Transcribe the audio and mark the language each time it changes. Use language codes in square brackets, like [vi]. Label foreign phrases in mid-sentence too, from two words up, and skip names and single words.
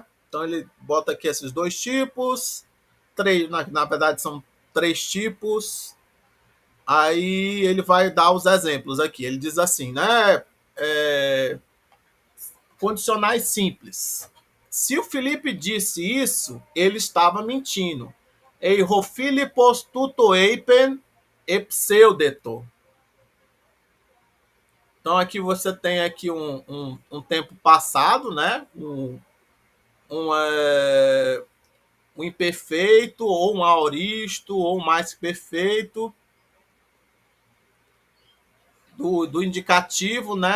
[pt] Então ele bota aqui esses dois tipos, três, na verdade são três tipos. Aí ele vai dar os exemplos aqui. Ele diz assim, né? Condicionais simples. Se o Felipe disse isso, ele estava mentindo. [el] εἰ ὁ Φίλιππος τοῦτο εἶπεν ἐψεύδετο. [pt] Então aqui você tem aqui um tempo passado, né? Um imperfeito, ou um aoristo, ou um mais perfeito do indicativo, né?